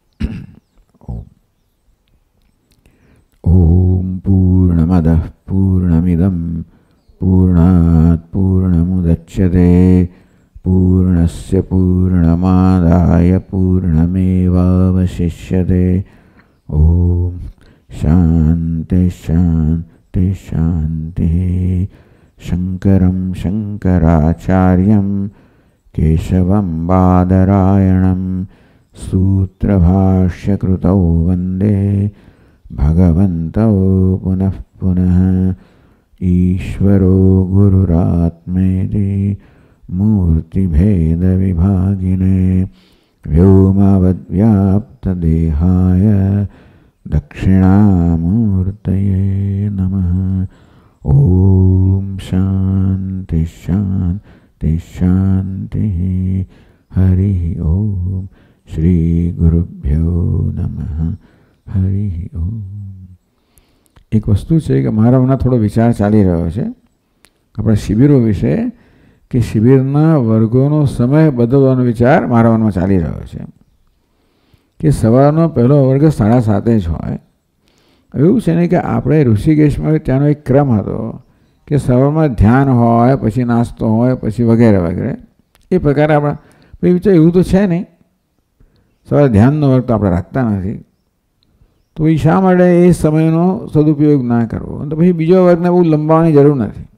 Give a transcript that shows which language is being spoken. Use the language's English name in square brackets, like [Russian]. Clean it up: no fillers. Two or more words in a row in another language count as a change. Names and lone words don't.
[Sanskrit] ઓમ પૂર્ણમદઃ પૂર્ણમિદં પૂર્ણાત પૂર્ણમુદચ્યતે પૂર્ણસ્ય પૂર્ણમાદાય પૂર્ણમેવાવશિષ્યતે. ઓમ શાંતિ શાંતિ શાંતિ. શંકરં શંકરાચાર્યં કેશવં બાદરાયણં सूत्रभाष्यकृतौ वन्दे भगवन्तौ पुनः पुनः ईश्वरो गुरुरात्मेति मूर्तिभेदविभागिने व्योमवद्व्याप्तदेहाय दक्षिणामूर्तये नमः। ॐ शान्ति शान्ति शान्तिः। हरि ओम। श्री गुरुभ्यो नमः। हरि ओम। [Hindi] एक वस्तु है कि [Gujarati] મારા હમણાં થોડો વિચાર ચાલી રહ્યો છે અપના શિબિરો વિષે કિ શિબિરના વર્ગોનો સમય બદલવાનો વિચાર મારા મનમાં ચાલી રહ્યો છે કિ સવારનો પહલો વર્ગ 7:30 જ હોય। એવું છે ને કિ આપણે ઋષિકેશમાં ત્યાનો એક ક્રમ હતો કિ સવારમાં ધ્યાન હોય, પછી નાસ્તો હોય, પછી વગૈરે વગૈરે એ પ્રકારે આપણે વિચાર એવું તો છે નહીં। સવારે ધ્યાનનો વર્ગ તો આપણે રાખતા નથી, તો શા માટે એ સમયનો સદુપયોગ ના કરવો। તો પછી બીજો વર્ગને બહુ लंबावવાની જરૂર નથી।